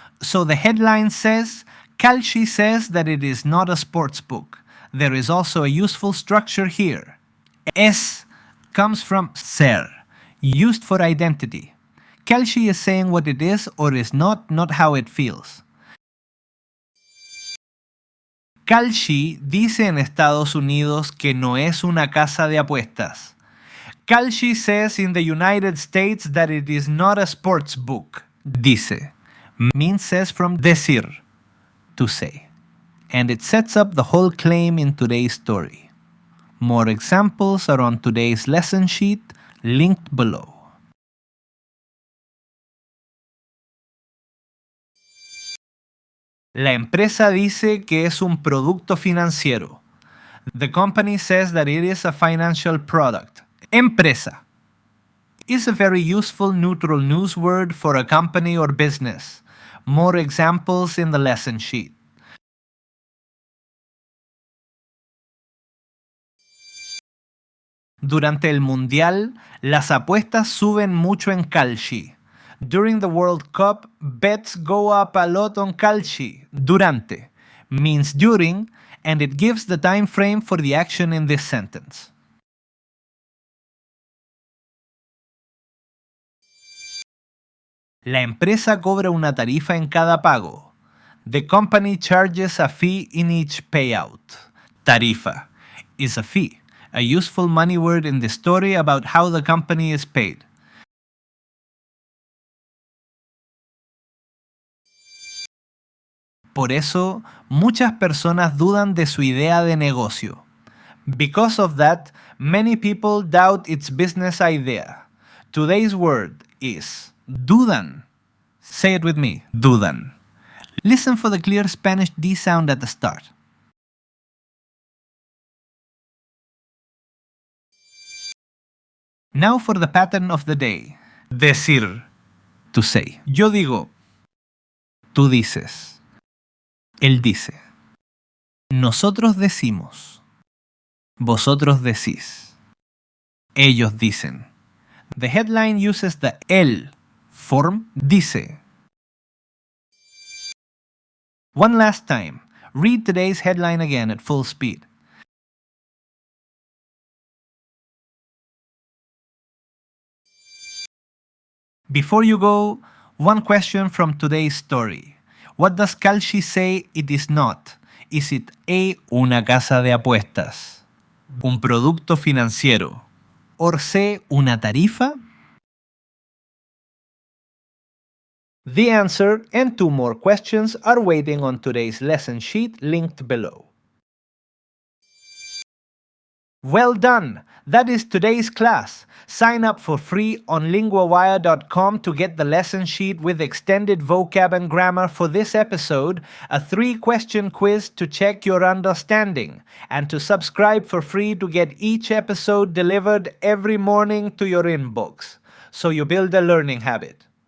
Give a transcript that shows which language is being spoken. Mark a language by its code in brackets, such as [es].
[en] So the headline says, Kalshi says that it is not a sportsbook. There is also a useful structure here. Es comes from ser, used for identity. Kalshi is saying what it is or is not how it feels. [es] Kalshi dice en Estados Unidos que no es una casa de apuestas. [en] Kalshi says in the United States that it is not a sports book. Dice means says from decir, to say. And it sets up the whole claim in today's story. More examples are on today's lesson sheet, linked below. [es] La empresa dice que es un producto financiero. [en] The company says that it is a financial product. Empresa is a very useful neutral news word for a company or business. More examples in the lesson sheet. [es] Durante el Mundial, las apuestas suben mucho en Kalshi. [en] During the World Cup, bets go up a lot on Kalshi. Durante means during, and it gives the time frame for the action in this sentence. [es] La empresa cobra una tarifa en cada pago. [en] The company charges a fee in each payout. Tarifa is a fee, a useful money word in the story about how the company is paid. [es] Por eso, muchas personas dudan de su idea de negocio. [en] Because of that, many people doubt its business idea. Today's word is dudan. Say it with me, dudan. Listen for the clear Spanish D sound at the start. Now for the pattern of the day. [es] Decir, [en] to say. [es] Yo digo, tú dices. Él dice. Nosotros decimos. Vosotros decís. Ellos dicen. [en] The headline uses the él form, dice. One last time, read today's headline again at full speed. Before you go, one question from today's story. What does Kalshi say it is not? Is it A, [es] una casa de apuestas, un producto financiero, [en] or C, [es] una tarifa? [en] The answer and 2 more questions are waiting on today's lesson sheet linked below. Well done! That is today's class. Sign up for free on linguawire.com to get the lesson sheet with extended vocab and grammar for this episode, a 3-question quiz to check your understanding, and to subscribe for free to get each episode delivered every morning to your inbox, so you build a learning habit.